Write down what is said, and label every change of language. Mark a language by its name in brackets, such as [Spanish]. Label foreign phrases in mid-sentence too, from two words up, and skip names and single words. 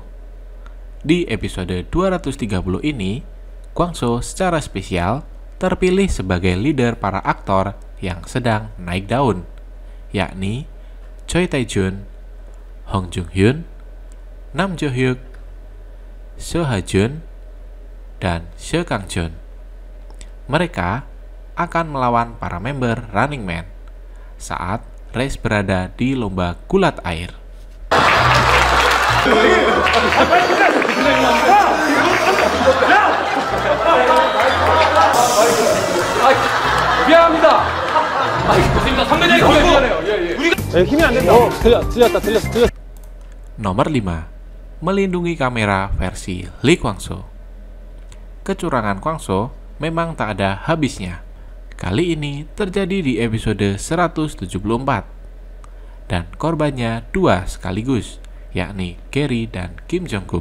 [Indonesian] Di episode 230 ini, Kwang-soo secara spesial terpilih sebagai leader para aktor yang sedang naik daun, yakni Choi Tae-jun, Hong Jung-hyun, Nam Jo-hyuk, Seo Ha-jun, dan Seo Kang-jun. Mereka akan melawan para member Running Man saat race berada di lomba gulat air. [Korean] 미안합니다. 선배님 미안해요. 힘이 안 된다. 틀렸어. [Indonesian] Nomor 5. Melindungi kamera versi Lee Kwang-soo. Kecurangan Kwang-soo memang tak ada habisnya. Kali ini terjadi di episode 174 dan korbannya dua sekaligus, yakni Gary dan Kim Jong-kook.